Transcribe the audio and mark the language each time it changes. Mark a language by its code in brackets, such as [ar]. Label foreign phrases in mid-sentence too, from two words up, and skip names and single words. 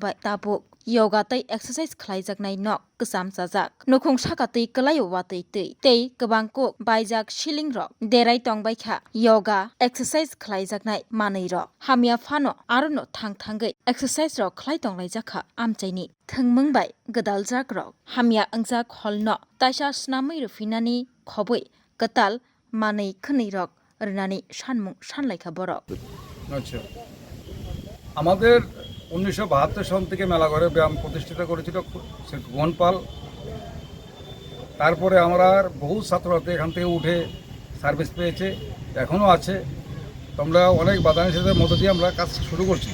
[trp] bai tapo yoga tai exercise khlai jaknai nok ksam sajak nokhong sakatei kalayo watei tei kabangko baijak siling rok derai tongbai kha yoga exercise khlai jaknai manei rok hamya phano arono thangthangai exercise rok khlai tonglai jakha amchaini thangmung bai gadaljak rok hamya angjak holno taisa snamai rufinani khoboi katal manei khni rok rnani sanmung sanlaikha borok [bn] আচ্ছা আমাদের 1972 সন থেকে মেলাঘরে ব্যায়াম প্রতিষ্ঠিত করেছিল ভুবন পাল। তারপরে আমরা বহু ছাত্রছাত্রী এখান থেকে উঠে সার্ভিস পেয়েছে, এখনও আছে। তোমরা অনেক বাধা নিষেধের মধ্য দিয়ে আমরা কাজ শুরু করছি।